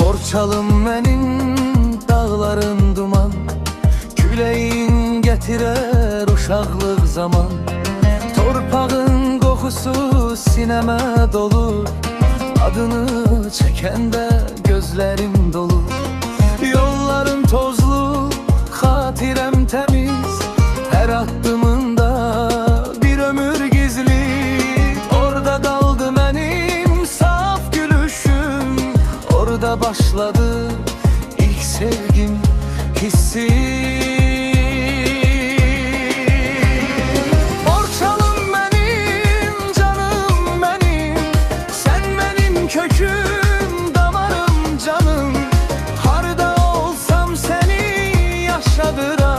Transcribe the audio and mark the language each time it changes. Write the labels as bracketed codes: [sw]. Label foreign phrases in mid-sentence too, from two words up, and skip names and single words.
[tr] Borçalım benim dağların duman, küleyin getirer uşaqlıq zaman. [az] Torpağın qoxusu sineme dolu, adını çəkəndə gözlerim dolu. Yolların tozlu, xatirəm təmiz, her addımında bir ömür gizli. [tr] Orada kaldı benim saf gülüşüm, orada başladı ilk sevgim, hissim. [az] Köküm, damarım, canım, harda olsam seni yaşadıram.